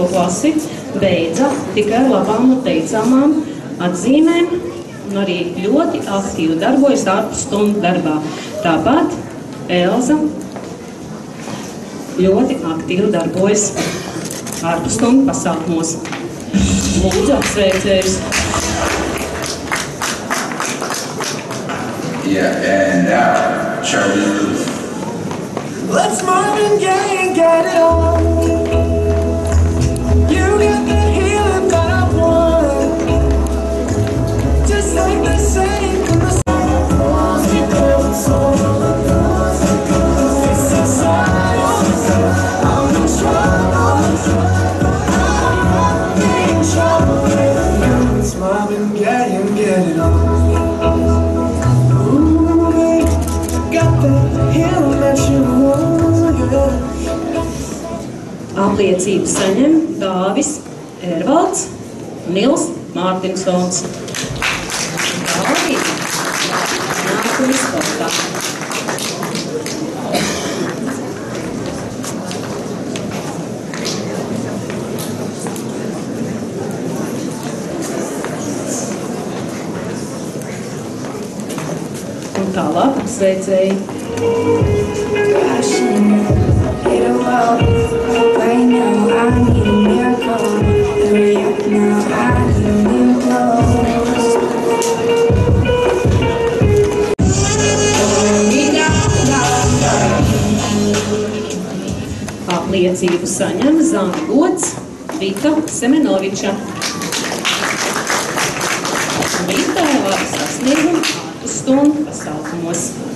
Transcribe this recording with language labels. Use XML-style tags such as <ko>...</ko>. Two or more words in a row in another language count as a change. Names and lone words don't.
<lv>klasi beidza tikai ar labām un teicamām atzīmēm un arī ļoti aktīvi darbojas ārpus stundu darbā. Tāpat Elza ļoti aktīvi darbojas ārpus stundu pasākumos. Lūdzu, apsveicējus!</lv> <en>Yeah, and now, Charlie. Let's Marvin Gaye and get it on. You got the healing that I want. Just like they say in the song. It's inside. I'm in trouble. I'm in trouble. Let's Marvin Gaye and get it on.</en> <lv>Apliecību saņem Dāvis Ervalds un Nils Mārtinsons. Dāvis nākamais sportā. Un tālāk apsveicēji.</lv> <en>Right now, I need a miracle. Hurry up now, I need a miracle.</en> <lv>Apliecību saņem Zana Gods, Vita Semenoviča. Vita ir labi sasniegumi ārpus stundu pasākumos.</lv>